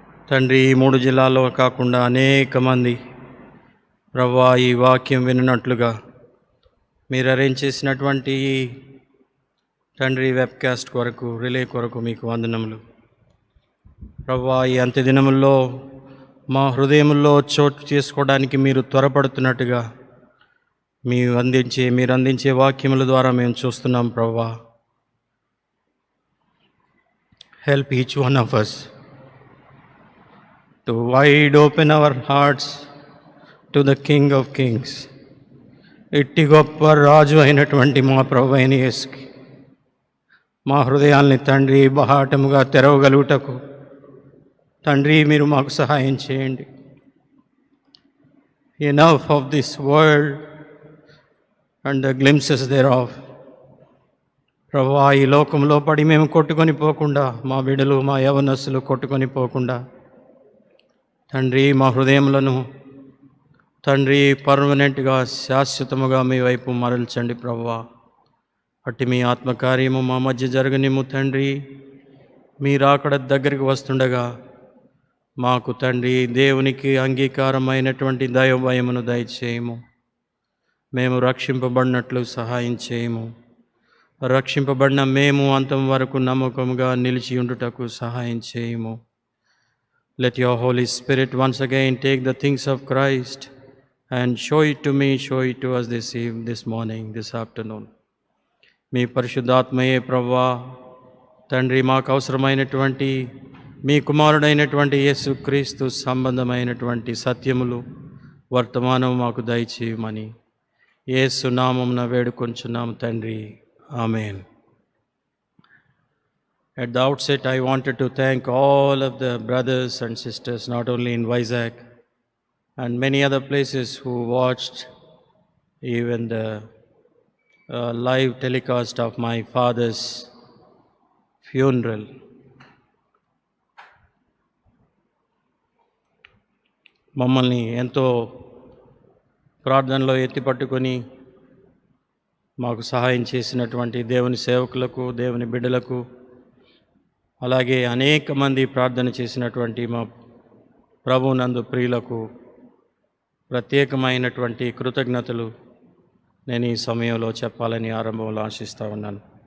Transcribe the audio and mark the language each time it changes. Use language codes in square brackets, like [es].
[te] తండ్రి, ఈ 3 జిల్లాల్లో కాకుండా అనేక మంది ప్రభువా ఈ వాక్యం వినట్లుగా మీరు అరేంజ్ చేసినటువంటి తండ్రి వెబ్కాస్ట్ కొరకు, రిలే కొరకు మీకు వందనములు. ప్రభువా, ఈ అంత్య దినముల్లో మా హృదయముల్లో చోటు చేసుకోవడానికి మీరు త్వరపడుతున్నట్టుగా మీరు అందించే వాక్యముల ద్వారా మేము చూస్తున్నాం. [en] ప్రభువా, help each one of us to wide open our hearts to the King of Kings. [te] ఇట్టి గొప్ప రాజు అయినటువంటి మా ప్రభు అయిన యేసుకి మా హృదయాల్ని తండ్రి బహాటముగా తెరవగలుగుటకు తండ్రి మీరు మాకు సహాయం చేయండి. [en] Enough of this world and the glimpses thereof. [te] ప్రభువా, ఈ లోకంలో పడి మేము కొట్టుకొని పోకుండా, మా బిడ్డలు మా యవనస్సులు కొట్టుకొని పోకుండా తండ్రి మా హృదయములను తండ్రి పర్మనెంట్గా, శాశ్వతముగా మీ వైపు మరల్చండి. ప్రభువా, అట్టి మీ ఆత్మకార్యము మా మధ్య జరగనిము తండ్రి. మీరు అక్కడ దగ్గరికి వస్తుండగా మాకు తండ్రి దేవునికి అంగీకారమైనటువంటి దైవభయమును దయచేయము. మేము రక్షింపబడినట్లు సహాయం చేయము. రక్షింపబడిన మేము అంతం వరకు నమ్మకముగా నిలిచి ఉండుటకు సహాయం చేయము. [en] Let your Holy Spirit once again take the things of Christ and show it to me, show it to us this morning, this afternoon. [te] మీ పరిశుద్ధాత్మయే ప్రభువా తండ్రి మాకు అవసరమైనటువంటి మీ కుమారుడైనటువంటి యేసుక్రీస్తు సంబంధమైనటువంటి సత్యములు వర్తమానం మాకు దయచేయమని యేసు నామమున వేడుకొంచున్నాం తండ్రి. ఆమేన్. [en] At the outset, I wanted to thank all of the brothers and sisters, not only in Vizag and many other places, who watched even the live telecast of my father's funeral. [te] మమ్మల్ని ఎంతో ప్రార్థనలో ఎత్తిపట్టుకొని మాకు సహాయం చేసినటువంటి దేవుని సేవకులకు, దేవుని బిడ్డలకు, అలాగే అనేక మంది ప్రార్థన చేసినటువంటి మా ప్రభువునందు ప్రియులకు ప్రత్యేకమైనటువంటి కృతజ్ఞతలు నేను ఈ సమయంలో చెప్పాలని ఆరంభంలో ఆశిస్తూ ఉన్నాను.